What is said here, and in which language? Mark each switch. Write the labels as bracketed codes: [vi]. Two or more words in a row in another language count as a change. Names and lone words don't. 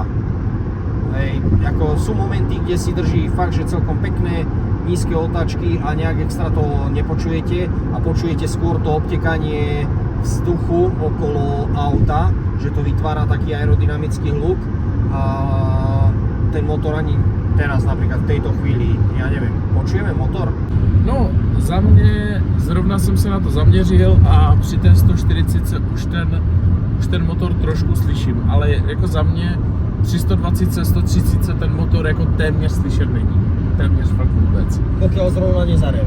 [sk] Hej, ako sú momenty, kde si drží fakt, že celkom pekné nízke otáčky a nejak extra to nepočujete a počujete skôr to obtekanie vzduchu okolo auta, že to vytvára taký aerodynamický hluk a ten motor ani teraz napríklad v tejto chvíli, ja neviem, počujeme motor? [cs] No, za mě, zrovna jsem se na to zaměřil a při té 140 už ten motor trošku slyším, ale jako za mě při 120, 130 ten motor jako téměř slyšet není. Téměř fakt vůbec. [sk] Pokiaľ zrovna nezareve.